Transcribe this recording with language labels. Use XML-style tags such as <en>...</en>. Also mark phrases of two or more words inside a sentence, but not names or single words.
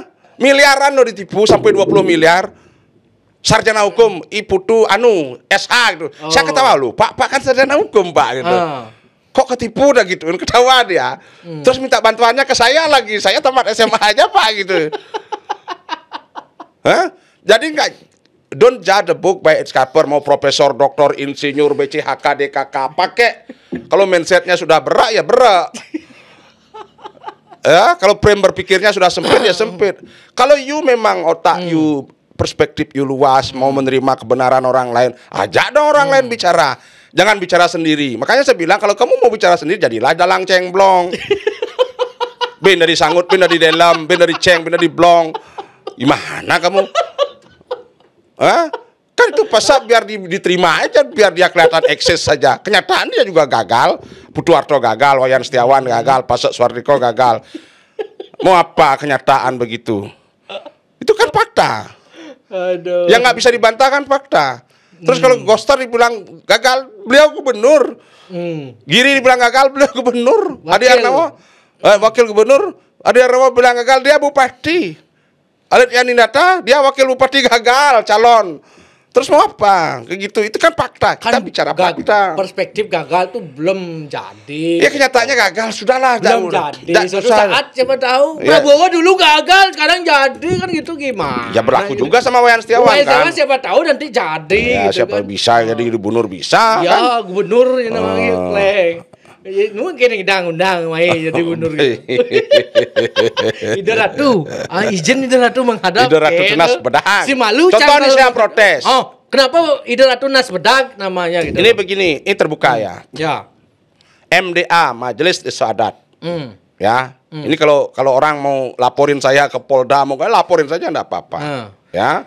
<id>Miliaran lo ditipu sampai 20 miliar. Sarjana hukum, Putu SH gitu. Saya ketawa lu, Pak kan sarjana hukum, Pak gitu. Kok ketipu dah gitu, ketawa dia. Terus minta bantuannya ke saya lagi. Saya tamat SMA aja, Pak gitu. Hah? Jadi enggak.</id> <en>Don't judge the book by its cover.</en> <id>Mau profesor, doktor, insinyur, BCHK, DKK pakai. Kalau mindsetnya sudah berak ya berak. Ya, kalau frame berpikirnya sudah sempit ya sempit. Kalau you memang otak you, perspektif you luas, mau menerima kebenaran orang lain, ajak dong orang lain bicara. Jangan bicara sendiri. Makanya saya bilang kalau kamu mau bicara sendiri jadilah dalang cengblong. Ben dari sangut, ben dari dalam, ben dari ceng, ben dari blong. Gimana kamu? Hah? Kan itu pasal biar diterima aja, biar dia kelihatan eksis saja. Kenyataan dia juga gagal. Putu Harto gagal, Wayan Setiawan gagal, Pasek Suardiko gagal. Mau apa kenyataan begitu? Itu kan fakta. Aduh. Yang nggak bisa dibantah kan fakta. Terus kalau Koster dibilang gagal, beliau gubernur. Giri dibilang gagal, beliau gubernur. Adi Arnawa, wakil gubernur. Adi Arnawa bilang gagal, dia bupati. Alit Yaninata, dia wakil bupati gagal, calon. Terus mau apa? Kayak gitu, itu kan fakta. Kita bicara fakta. Perspektif gagal tuh belum jadi. Ya kenyataannya gagal, sudahlah. Belum jadi. Suatu saat siapa tahu. Prabowo dulu gagal, sekarang jadi kan gitu gimana? Ya berlaku juga sama Wayan Setiawan Wayan kan. Siapa tahu nanti jadi. Ya gitu siapa kan. bisa jadi gubernur bisa. Ya kan? gubernur ini namanya Kleng. Mungkin undang-undang jadi gubernur gitu. Ida Ratu, izin Ida Ratu menghadap Ida Ratu Tunas Bedag. Si malu. Contoh ini saya protes. Oh, kenapa Ida Ratu Tunas Bedag namanya gitu? Ini begini, ini terbuka ya. Ya. MDA, Majelis Desa Adat. Ya. Ini kalau orang mau laporin saya ke Polda, mau laporin saja enggak apa-apa. Ya.</id>